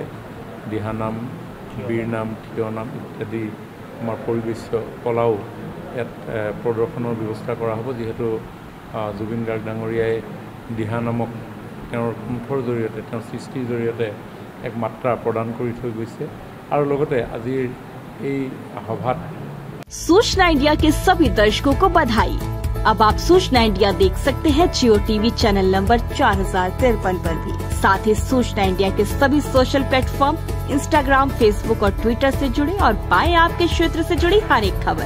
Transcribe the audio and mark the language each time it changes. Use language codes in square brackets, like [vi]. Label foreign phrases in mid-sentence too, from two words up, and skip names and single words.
[as] দিহানাম, বীৰনাম, থিয়নাম ইত্যাদি আমাৰ পৰিবেশ্য কলাও ইয়াত প্ৰদৰ্শনৰ ব্যৱস্থা কৰা হ'ব। যিহেতু জুবিন গাৰ্গ ডাঙৰীয়াই দিহানামক তেওঁৰ কণ্ঠৰ জৰিয়তে, তেওঁৰ সৃষ্টিৰ জৰিয়তে এক মাত্ৰা প্ৰদান কৰি থৈ গৈছে। আৰু লগতে আজিৰ এই সভাত [hi] सूचना इंडिया के सभी दर्शकों को बधाई। अब आप सूचना इंडिया देख सकते हैं जियो टीवी चैनल नंबर 4053 पर भी। साथ ही सूचना इंडिया के सभी सोशल प्लेटफॉर्म इंस्टाग्राम, फेसबुक और ट्विटर से जुड़े और पाएं आपके क्षेत्र से जुड़ी हर एक खबर।